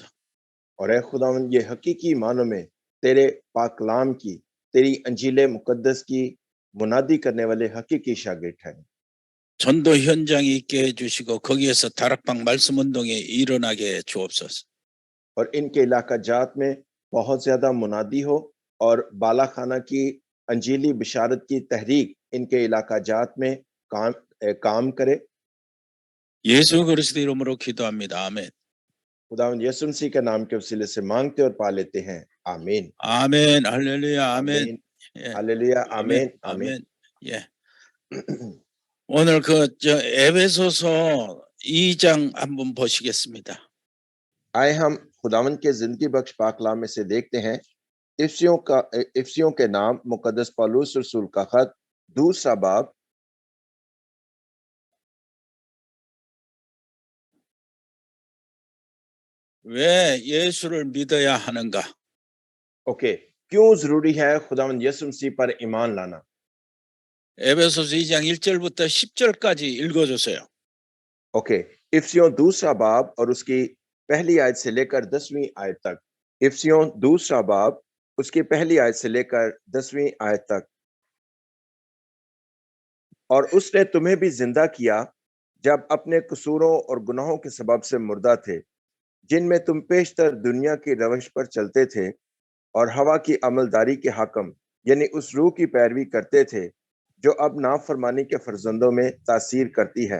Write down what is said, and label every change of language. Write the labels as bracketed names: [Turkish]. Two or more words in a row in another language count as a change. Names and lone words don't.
[Urdu] اور اے خداوند، یہ حقیقی معنوں میں تیرے پاک کلام کی، تیری انجیل مقدس کی منادی کرنے والے حقیقی شاگرد ہیں. [Korean] 전도 현장이 있게 해주시고 거기에서 다락방 말씀 운동이 일어나게 주옵소서. [Urdu] اور ان کے علاقہ جات میں بہت زیادہ منادی ہو اور بالا خانہ کی انجیلی بشارت کی تحریک ان کے علاقہ جات میں کام کرے. [Korean] 예수 그리스도 이름으로 기도합니다. 아멘. [Urdu] خداوند یسوع مسیح کے نام کے وسیلے سے مانگتے اور پا لیتے ہیں، آمین. [Korean] 아멘. 할렐루야. 아멘. [Urdu] आमीन, [Korean] 예. [Urdu] हालेलुया, [Korean] 아멘. [Urdu] آمین، آمین. [Korean] 아멘. 예. 오늘 에베소서 2장 한번 보시겠습니다. [Urdu] آئے ہم خداوند کے زندگی بخش پاک کلام میں سے دیکھتے ہیں افسیوں کے نام مقدس پولس رسول کا خط دوسرا باب [Korean] 왜 예수를 믿어야 하는가? [Urdu] اوکے، کیوں ضروری ہے خداوند یسوع مسیح پر ایمان لانا. [Korean] 에베소서 2장 1절부터 10절까지 읽어주세요. [Urdu] اوکے، افسیوں دوسرا باب اور اس کی پہلی آیت سے لے کر 10ویں آیت تک. افسیوں دوسرا باب اس کی پہلی آیت سے لے کر 10ویں آیت تک. اور اس نے تمہیں بھی زندہ کیا جب اپنے قصوروں اور گناہوں کے سبب سے مردہ تھے، جن میں تم پیشتر دنیا کی روش پر چلتے تھے اور ہوا کی عملداری کے حاکم یعنی اس روح کی پیروی کرتے تھے جو اب نافرمانی کے فرزندوں میں تاثیر کرتی ہے.